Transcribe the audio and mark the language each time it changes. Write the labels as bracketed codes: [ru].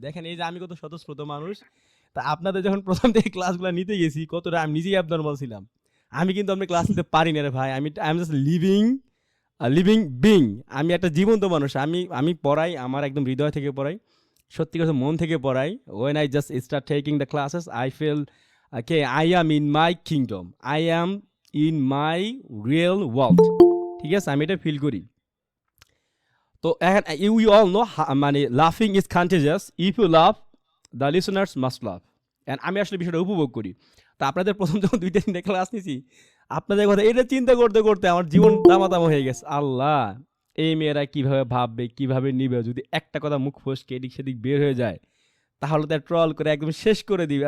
[bn] দেখেন এই যে আমি কত স্বতঃস্ফূর্ত মানুষ, তা আপনাদের যখন প্রথম থেকে ক্লাসগুলো নিতে গেছি কতটা আমি নিজেই অ্যাবনর্মাল ছিলাম। আমি কিন্তু আপনি ক্লাস নিতে পারি না রে ভাই, [en] I am just living being. [bn] আমি একটা জীবন্ত মানুষ। আমি পড়াই, আমার একদম হৃদয় থেকে পড়াই, সত্যি কথা মন থেকে পড়াই। [en] When I just start taking the classes I feel okay, I am in my kingdom, I am in my real world। [bn] ঠিক আছে, আমি এটা ফিল করি। তো এখন [en] You all know মানে লাফিং is contagious, if you love the listeners must love. [bn] And আমি আসলে বিষয়টা উপভোগ করি। তো আপনাদের প্রথম যখন 2-3 ক্লাস নিছি, আপনাদের কথা এটা চিন্তা করতে করতে আমার জীবন দামাদামা হয়ে গেছে। আল্লাহ, এই মেয়েরা কিভাবে ভাববে, কিভাবে নিবে, যদি একটা কথা মুখ ফসকে এদিক সেদিক বের হয়ে যায় তাহলে তো ট্রল করে একদম শেষ করে দিবে।